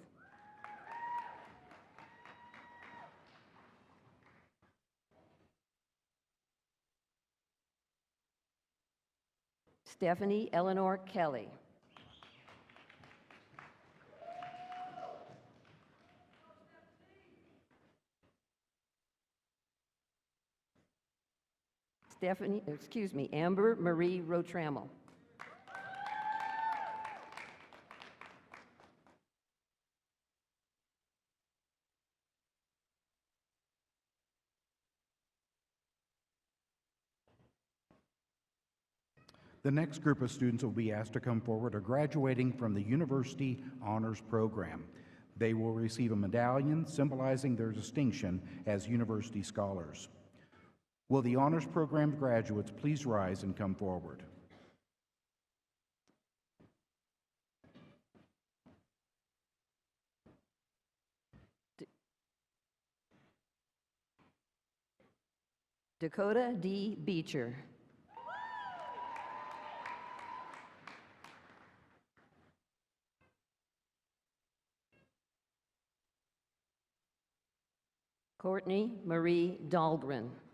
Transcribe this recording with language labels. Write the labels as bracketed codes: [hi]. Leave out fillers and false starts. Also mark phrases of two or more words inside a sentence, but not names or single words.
[en] Stephanie Eleanor Kelly. Amber Marie Rotrammel. The next group of students will be asked to come forward are graduating from the University Honors Program. They will receive a medallion symbolizing their distinction as university scholars. Will the Honors Program graduates please rise and come forward? Dakota D. Beecher. Courtney Marie Dahlgren.